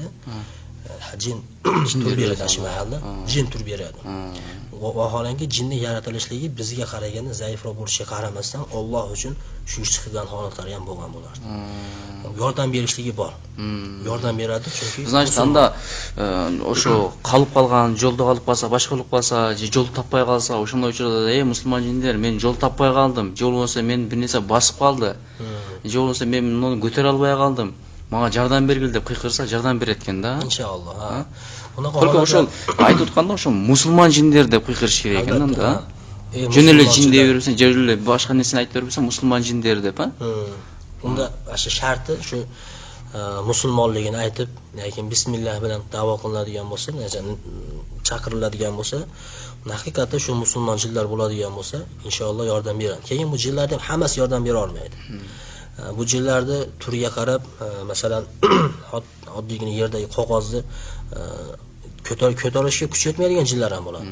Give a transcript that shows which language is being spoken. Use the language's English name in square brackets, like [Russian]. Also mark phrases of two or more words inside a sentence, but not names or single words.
[Uzbek] Jin tur beradi shu mahalla, jin tur beradi. Vaholanki jinning yaratilishligi bizga qaraganda zaifroq bo'lishiga qaramasdan Alloh uchun shu ish chiqgan holatlar ham bo'lgan bo'lardi. Yordam berishligi bor. Yordam beradi chunki [Kyrgyz] Значит, анда ошо калып калган, жолдо калып калса, башка болуп калса, же жол таппай калса, ошондой учурда мусулман жиндер, мен жол таппай калдым, же болбосо мен бир нерсе басып калды, же болбосо мен муну көтөрө албай калдым, мага жардам бергил деп кыйкырса, жардам берет экен да. Иншаллах. Только ошол айтып атканда ошо мусулман жиндер деп кыйкырыш керек экен да. Жөн эле жин деп бербесең, же эле башка нерсени айтып бербесең, мусулман жиндер деп, [Uzbek] Unda shu sharti shu musulmonligini aytib, lekin bismillah bilan da'vo qilinadigan bo'lsa, chaqiriladigan bo'lsa, haqiqatda shu musulmon jinlar bo'ladigan bo'lsa, inshaalloh yordam beradi. Keyin bu jinlarning hammasi yordam bera olmaydi. Bu jinlarni turiga qarab, masalan, oddiygina yerdagi qog'ozni ko'tarishga kuch yetmaydigan jinlar ham bo'ladi.